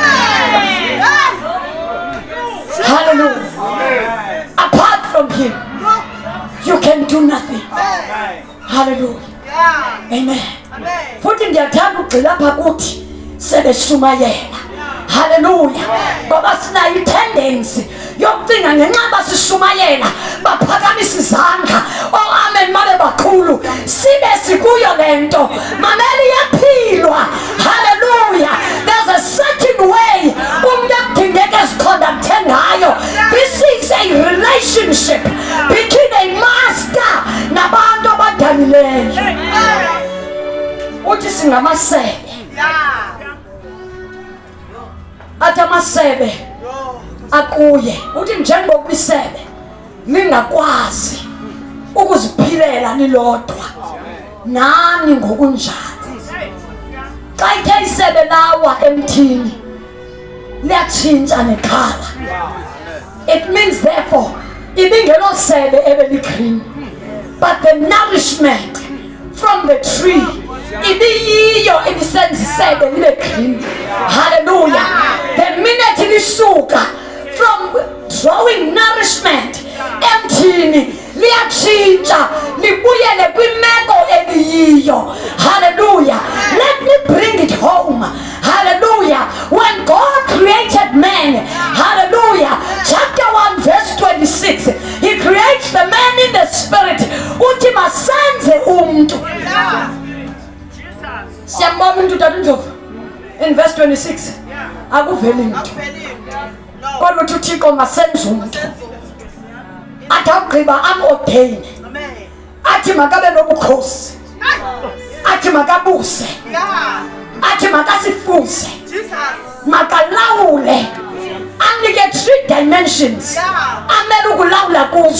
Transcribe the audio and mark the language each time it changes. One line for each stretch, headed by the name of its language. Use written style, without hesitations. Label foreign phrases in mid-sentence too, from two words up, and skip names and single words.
English: Hallelujah. Apart from him, you can do nothing. Hallelujah. Amen.
Xhosa: Futhi ndiyathanda ugxila apha kuthi sebeshumayela. Hallelujah. Baba sinayo itendency yokucinga ngenxa sishumayela baphakamisa izandla. Oh amen mabe bakhulu sibe sikuyo lento mameli yaphilwa.
English: Hallelujah. There's a certain way
Xhosa: umuntu akudingeka eziconducte ngayo.
English: This is a relationship between a master
Xhosa: nabantu abadalileyo. Uthi singamasebe. Athi amasebe akuye. Uthi njengoba isebe ningakwazi ukuziphilela nilodwa nani ngokunjalo. Xa ithe isebe lawa emthini liyatshintsha nekhala.
English: It means therefore
Xhosa: ibingelo sebe ebeligreen,
English: but the nourishment from the tree
Xhosa: ibiyiyo ibisenza isebe libe
English: green.
Xhosa: Hallelujah.
English: The minute
Xhosa: lisuka
English: from drawing nourishment
Xhosa: emthini liyatshintsha libuyele kwimeko eliyiyo.
English: Hallelujah. Let me bring it home. Hallelujah. When God created man, hallelujah, chapter 1 verse 26, he creates the man in the spirit.
Xhosa: Uthi masenze umuntu. Siyambona umuntu tatunjovu
English: in verse
Xhosa: 26 akuveli muntu kodwa uthi uThixo masenze umuntu. Athi agqiba am-ordain, athi makabe nobukhosi, athi makabuse, athi makasifuze, makalawule, anike 3 dimensions amele ukulawula kuzo.